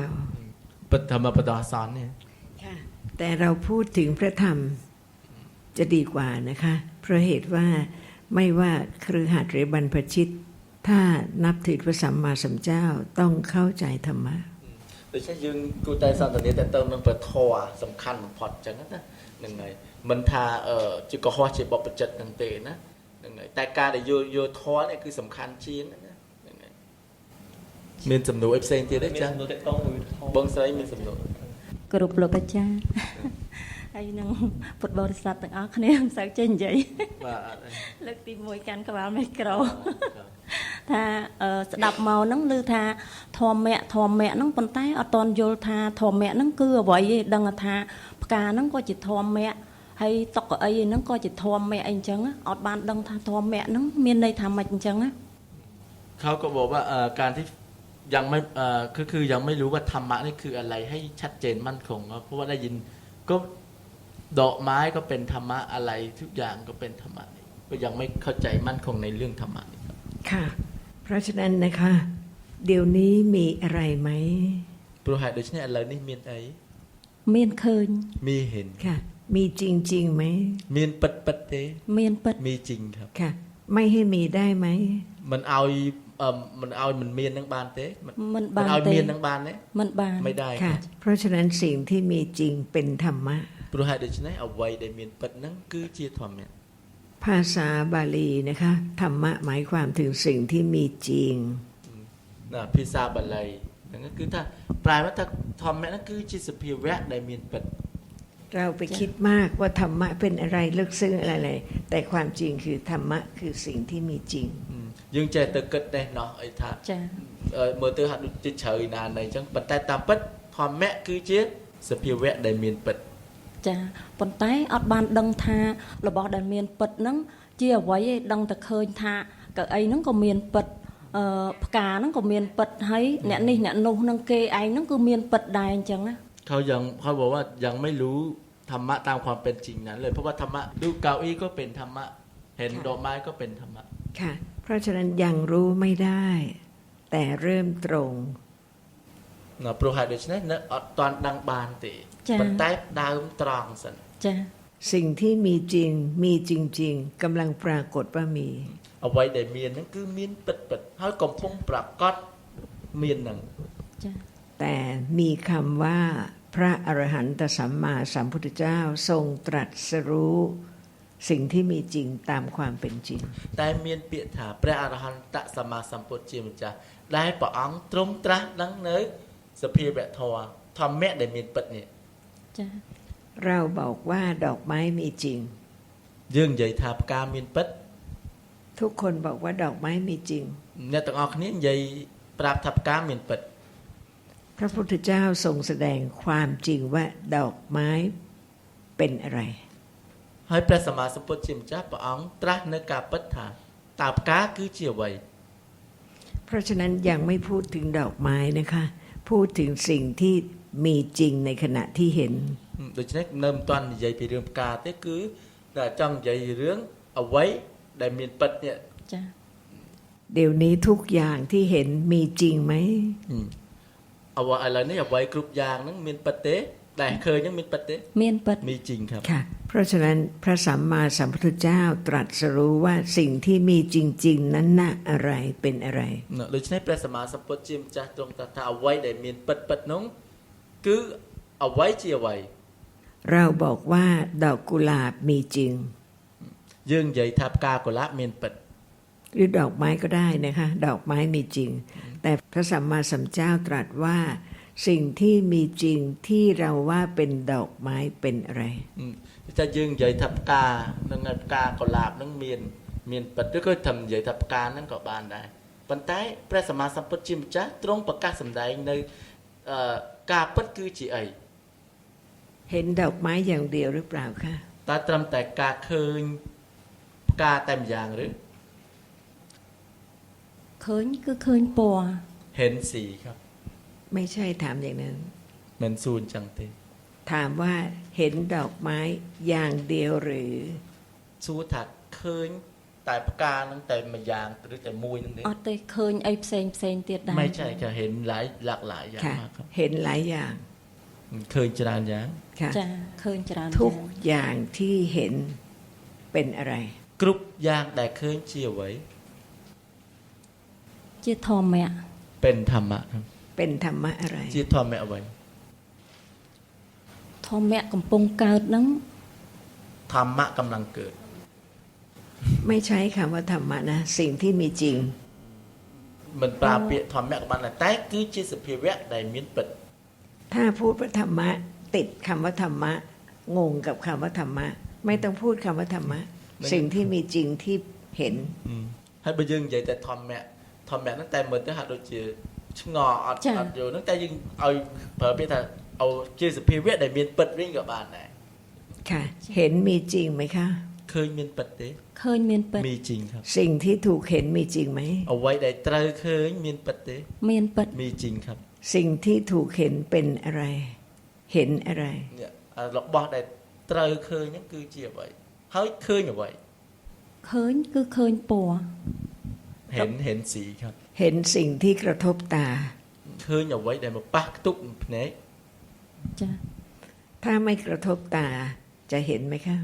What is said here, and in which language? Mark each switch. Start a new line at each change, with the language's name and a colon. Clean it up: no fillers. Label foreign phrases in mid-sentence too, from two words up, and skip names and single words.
Thai: ปฐมปดสอนเนี่ย ค่ะแต่เราพูดถึงพระธรรมจะดีกว่านะคะเพราะเหตุว่าไม่ว่าคฤหัสถ์หรือบรรพชิตถ้านับถือพระสัมมาสัมพุทธเจ้าต้องเข้าใจธรรมะ
Khmer: โดยเฉพาะយើងគូតែសន្តានាតែទៅនឹងព្រះធម៌សំខាន់បំផុតអញ្ចឹងណាហ្នឹងហើយមិនថាជាកុហកជាបបចិត្តហ្នឹងទេណាហ្នឹងហើយតែការដែលយល់ធម៌នេះគឺសំខាន់ជាងណាហ្នឹងហើយមានសំណួរអីផ្សេងទៀតទេចា៎បងស្រីមានសំណួរ គ្រប់លោកអាចារ្យ ហើយនឹងពុទ្ធបរិស័ទទាំងអស់គ្នាមិនសូវចេះនិយាយ បាទអត់ទេ លើកទី1កាន់ក្បាលមីក្រូ ថាស្ដាប់មកហ្នឹងឮថាធម្មៈហ្នឹងប៉ុន្តែអត់តន់យល់ថាធម្មៈហ្នឹងគឺអ្វីឯងដឹងថាផ្កាហ្នឹងក៏ជាធម្មៈហើយតុកអីហ្នឹងក៏ជាធម្មៈអីអញ្ចឹងអត់បានដឹងថាធម្មៈហ្នឹងមានន័យថាម៉េចអញ្ចឹងណា
Thai: เขาก็บอกว่าการที่ยังไม่คือยังไม่รู้ว่าธรรมะนี่คืออะไรให้ชัดเจนมั่นคงเพราะว่าได้ยินก็ดอกไม้ก็เป็นธรรมะอะไรทุกอย่างก็เป็นธรรมะก็ยังไม่เข้าใจมั่นคงในเรื่องธรรมะนี่ครับ ค่ะเพราะฉะนั้นนะคะเดี๋ยวนี้มีอะไรไหม
Khmer: ព្រោះហេតុដូច្នេះឥឡូវនេះមានអី មានឃើញ
Thai: มีเห็น ค่ะมีจริงๆไหม
Khmer: មានពិតពិតទេ មានពិត
Thai: มีจริงครับ ค่ะไม่ให้มีได้ไหม
Khmer: มันឲ្យมันមាននឹងបានទេ មិន
Thai: มั
Khmer: បាន ឲ្យ ទេ មាននឹងបានទេ មិនបាន
Thai: ไม่ได้ค ค่ะ รับ เพราะฉะนั้นสิ่งที่มีจริงเป็นธรรมะ
Khmer: ព្រោះហេតុដូច្នេះអ្វីដែលមានពិតហ្នឹងគឺជាធម្មៈ
Thai: ภาษาบาลีนะคะธรรมะหมายความถึงสิ่งที่มีจริง
Khmer: ណាភាសាបាលីហ្នឹងគឺថាប្រែមកថាធម្មៈហ្នឹងគឺជាសភាវៈដែលមានពិត
Thai: เราไปคิดมากว่าธรรมะเป็นอะไรลึกซึ้งอะไรๆแต่ความจริงคือธรรมะคือสิ่งที่มีจริง
Khmer: យើងចេះតែគិតដែរណោះអីថា ចា មើលទៅហាក់ដូចជាជ្រៅណាស់ណីអញ្ចឹងប៉ុន្តែតាមពិតធម្មៈគឺជាសភាវៈដែលមានពិត ចាប៉ុន្តែអត់បានដឹងថារបស់ដែលមានពិតហ្នឹងជាអ្វីឯងដឹងតែឃើញថាកៅអីហ្នឹងក៏មានពិតផ្កាហ្នឹងក៏មានពិតហើយអ្នកនេះអ្នកនោះហ្នឹងគេឯងហ្នឹងគឺមានពិតដែរអញ្ចឹងណា
Thai: เขาบอกว่ายังไม่รู้ธรรมะตามความเป็นจริงนั้นเลยเพราะว่าธรรมะดูเก้าอี้ก็เป็นธรรมะเห็นดอกไม้ก็เป็นธรรมะ ค่ะ เพราะฉะนั้นยังรู้ไม่ได้ แต่เริ่มตรง
Khmer: ណាព្រោះហេតុដូច្នេះនៅអត់តាន់ដឹងបានទេប៉ុន្តែដើមត្រង់សិន ចា
Thai: สิ่งที่มีจริงมีจริงๆกำลังปรากฏว่ามี
Khmer: អ្វីដែលមានហ្នឹងគឺមានពិតហើយកំពុងប្រកបមានហ្នឹង ចា
Thai: แต่มีคำว่าพระอรหันตสัมมาสัมพุทธเจ้าทรงตรัสรู้ สิ่งที่มีจริงตามความเป็นจริง
Khmer: តែមានពាក្យថាព្រះអរហន្តសម្មាសម្ពុទ្ធជាម្ចាស់ដែលព្រះអង្គទ្រង់ត្រាស់ដឹងនៅសភាវៈធម៌ធម្មៈដែលមានពិតនេះ ចា
Thai: เราบอกว่าดอกไม้มีจริง
Khmer: យើងនិយាយថាផ្កាមានពិត
Thai: ทุกคนบอกว่าดอกไม้มีจริง
Khmer: អ្នកទាំងអស់គ្នានិយាយប្រាប់ថាផ្កាមានពិត
Thai: พระพุทธเจ้าทรงแสดงความจริงว่าดอกไม้เป็นอะไร
Khmer: ហើយព្រះសម្មាសម្ពុទ្ធជាម្ចាស់ព្រះអង្គត្រាស់នៅការពិតថាតើផ្កាគឺជាអ្វី
Thai: เพราะฉะนั้นยังไม่พูดถึงดอกไม้นะคะ พูดถึงสิ่งที่มีจริงในขณะที่เห็น
Khmer: ដូច្នេះនៅមិនទាន់និយាយពីរឿងផ្កាទេគឺតែចង់និយាយរឿងអ្វីដែលមានពិតនេះ ចា
Thai: เดี๋ยวนี้ทุกอย่างที่เห็นมีจริงไหม
Khmer: អ្វីឥឡូវនេះអ្វីគ្រប់យ៉ាងហ្នឹងមានពិតទេដែលឃើញហ្នឹងមានពិតទេ មានពិត
Thai: มีจริงครับ ค่ะ เพราะฉะนั้นพระสัมมาสัมพุทธเจ้าตรัสรู้ว่าสิ่งที่มีจริง ๆ นั้นน่ะอะไรเป็นอะไร
Khmer: ដូច្នេះព្រះសម្មាសម្ពុទ្ធជាម្ចាស់ទ្រង់ត្រាស់ថាអ្វីដែលមានពិតហ្នឹងគឺអ្វីជាអ្វី
Thai: เราบอกว่าดอกกุหลาบมีจริง
Khmer: យើងនិយាយថាផ្កាកុលាបមានពិត
Thai: หรือดอกไม้ก็ได้นะคะ ดอกไม้มีจริง แต่พระสัมมาสัมพุทธเจ้าตรัสว่า สิ่งที่มีจริงที่เราว่าเป็นดอกไม้เป็นอะไร
Khmer: តែយើងនិយាយថាផ្កានឹងផ្កាកុលាបនឹងមានពិតឬក៏ថានិយាយថាផ្កានឹងក៏បានដែរប៉ុន្តែព្រះសម្មាសម្ពុទ្ធជាម្ចាស់ទ្រង់ប្រកាសសម្ដែងនៅការពិតគឺជាអី
Thai: เห็นดอกไม้อย่างเดียวหรือเปล่าคะ
Khmer: តើត្រឹមតែការឃើញផ្កាតែម្យ៉ាងឬ ឃើញគឺឃើញពណ៌
Thai: เห็นสีครับ ไม่ใช่ถามอย่างนั้น
Khmer: មិនសួរអញ្ចឹងទេ
Thai: ถามว่าเห็นดอกไม้อย่างเดียวหรือ
Khmer: សួរថាឃើញតែផ្កាហ្នឹងតែមួយយ៉ាងឬតែមួយហ្នឹងទេ អត់ទេឃើញអីផ្សេងផ្សេងទៀតដែរ
Thai: ไม่ใช่ค่ะเห็นหลากหลายอย่าง ค่ะ มากครับ เห็นหลายอย่าง
Khmer: เคยច្រើនយ៉ាង
Thai: ค่ะ
Khmer: ចាឃើញច្រើន
Thai: ทุก
Khmer: យ៉ាង
Thai: อย่างที่เห็นเป็นอะไร
Khmer: គ្រប់យ៉ាងដែលឃើញជាអ្វី ជាធម្មៈ
Thai: เป็นธรรมะครับ เป็นธรรมะอะไร
Khmer: ជាធម្មៈអ្វី ធម្មៈកំពុងកើតហ្នឹង ធម្មៈកំឡុងកើត
Thai: ไม่ใช้คำว่าธรรมะนะ สิ่งที่มีจริง
Khmer: មិនប្រើពាក្យធម្មៈក៏បានដែរតែគឺជាសភាវៈដែលមានពិត
Thai: ถ้าพูดว่าธรรมะ ติดคำว่าธรรมะ งงกับคำว่าธรรมะ ไม่ต้องพูดคำว่าธรรมะ สิ่งที่มีจริงที่เห็น
Khmer: ហើយបើយើងនិយាយតែធម្មៈហ្នឹងតែមើលទៅហាក់ដូចជាឆ្ងល់អត់យល់ហ្នឹងតែយើងឲ្យប្រើពាក្យថាឲ្យជាសភាវៈដែលមានពិតវិញក៏បានដែរ
Thai: ค่ะ เห็นมีจริงไหมคะ
Khmer: ឃើញមានពិតទេ ឃើញមានពិត
Thai: มีจริงครับ สิ่งที่ถูกเห็นมีจริงไหม
Khmer: អ្វីដែលត្រូវឃើញមានពិតទេ មានពិត
Thai: มีจริงครับ สิ่งที่ถูกเห็นเป็นอะไร เห็นอะไร
Khmer: នេះរបស់ដែលត្រូវឃើញហ្នឹងគឺជាអ្វីហើយឃើញអ្វី ឃើញគឺឃើញពណ៌
Thai: เห็นสีครับ เห็นสิ่งที่กระทบตา
Khmer: ឃើញអ្វីដែលមកប៉ះខ្ទប់នឹងភ្នែក ចា
Thai: ถ้าไม่กระทบตาจะเห็นไหมคะ